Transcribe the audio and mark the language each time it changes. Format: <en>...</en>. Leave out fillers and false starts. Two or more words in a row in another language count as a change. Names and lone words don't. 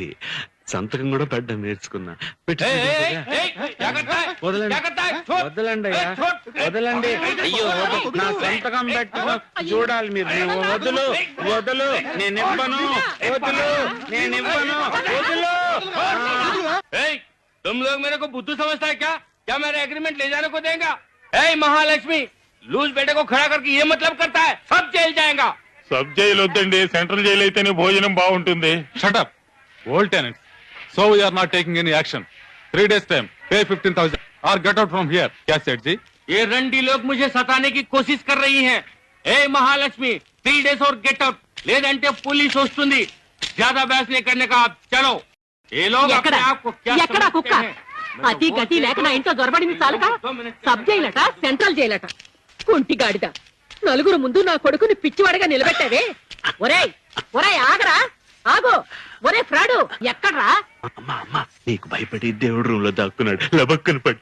<te>సంతకం కూడా పెట్టడం నేర్చుకున్నా. వదలండి అయ్యా, వదలండి. అయ్యో, నా సంతకం పెట్టుకో చూడాలి మీరు. వదులు వదులు, నేనివ్వను. వదులు, నేనివ్వను. వదులు.</te> <hi>तुम लोग मेरे को बुद्धू समझता है क्या? क्या मेरे एग्रीमेंट ले जाने को देगा? महालक्ष्मी, लूज बेटे को खड़ा करके ये मतलब करता है सब जेल जाएगा.</hi> <en>sub jail</en> <te>వద్దండి,</te> <en>central jail</en> <te>అయితేనే భోజనం బాగుంటుంది.</te> <en>shut up old tenants. సో we are not taking any action. 3 days time, pay 15,000 और get out from here.</en> <hi>क्या सेठ जी? ये रंडी लोग मुझे सताने की कोशिश कर रही हैं. महालक्ष्मी, 3 days और</hi> <en>get out.</en> <te>లేదంటే పోలీస్ వస్తుంది.</te> <hi>ज्यादा बहस नहीं करने का. आप चलो. ये लोग अपने आप को क्या समझते हैं?</hi> <te>అతి గతి లేక నా ఇంట్లో దొరబడింది చాలుక. సబ్ జైలట, సెంట్రల్ జైలట. కుంటి గాడిద, నలుగురు ముందు నా కొడుకుని పిచ్చివాడిగా నిలబెట్టావే. ఒరేయ్ ఒరేయ్, ఆగరా, ఆగో. ఒరే ఫ్రాడు, ఎక్కడ్రా? అమ్మా అమ్మా, నీకు భయపడి దేవుడు రూమ్ లో దాక్కున్నాడు.</te>